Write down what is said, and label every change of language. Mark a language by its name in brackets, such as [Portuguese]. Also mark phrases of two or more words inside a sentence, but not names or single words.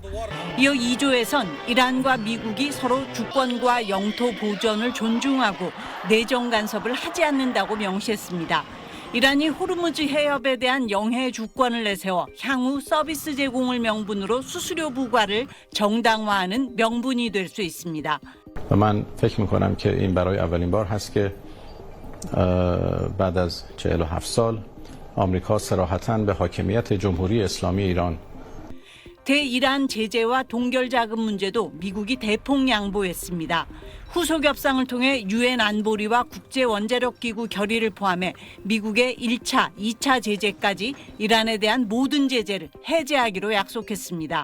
[Korean] 이어 2조에선 이란과 미국이 서로 주권과 영토 보전을 존중하고 내정 간섭을 하지 않는다고 명시했습니다. 이란이 호르무즈 해협에 대한 영해 주권을 내세워 향후 서비스 제공을 명분으로 수수료 부과를 정당화하는 명분이 될 수 있습니다. [Persian] و من فکر میکنم که این برای اولین بار هست که بعد از 47 سال آمریکا صراحتاً به حاکمیت جمهوری اسلامی ایران [Korean] 대이란 제재와 동결 자금 문제도 미국이 대폭 양보했습니다. 후속 협상을 통해 유엔 안보리와 국제 원자력 기구 결의를 포함해 미국의 1차, 2차 제재까지 이란에 대한 모든 제재를 해제하기로 약속했습니다.